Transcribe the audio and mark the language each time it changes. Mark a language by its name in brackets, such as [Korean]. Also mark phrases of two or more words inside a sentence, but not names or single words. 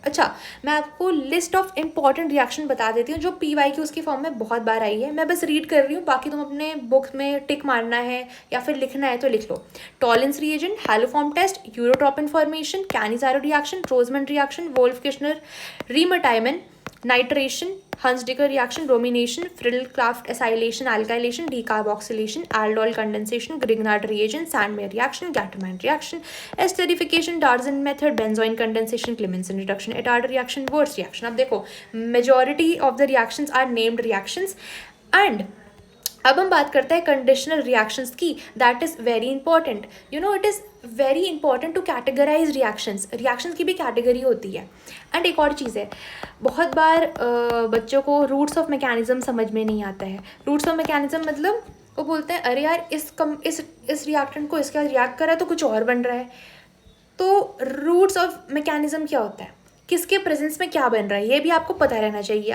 [Hindi] अच्छा, मैं आपको [English] list of important reaction [Hindi] बता देती हूँ जो PYQ उसकी फॉर्म में बहुत बार आई है। मैं बस रीड कर रही हूँ, बाकी तुम अपने बुक में टिक मारना है या फिर लिखना है तो लिख लो। [English] Tollens reagent, haloform test, urotropin formation, Cannizzaro reaction, Rosenmund reaction, Wolff Kishner reemtaiman, nitration, Hunsdiker reaction, bromination, Friedel-Crafts acylation, alkylation, decarboxylation, aldol condensation, Grignard reagent, Sandmeyer reaction, Gattermann reaction, esterification, Darzen method, benzoin condensation, Clemmensen reduction, Etard reaction, Wurtz reaction. [Hindi] अब देखो, [English] majority of the reactions are named reactions, and [Hindi] अब हम बात करते हैं कंडीशनल रिएक्शंस की. [English] that is very important. you know, it is very important to categorize reactions [Hindi] की भी कैटेगरी होती है. एंड एक और चीज़ है, बहुत बार बच्चों को [English] routes of mechanism [Hindi] समझ में नहीं आता है. [English] routes of mechanism [Hindi] मतलब वो बोलते हैं अरे यार इस रिएक्टेंट को इसके साथ रिएक्ट करा तो कुछ और बन रहा है. तो [English] routes of mechanism [Hindi] क्या होता है, किसके प्रेजेंस में क्या बन रहा है, ये भी आपको पता रहना चाहिए.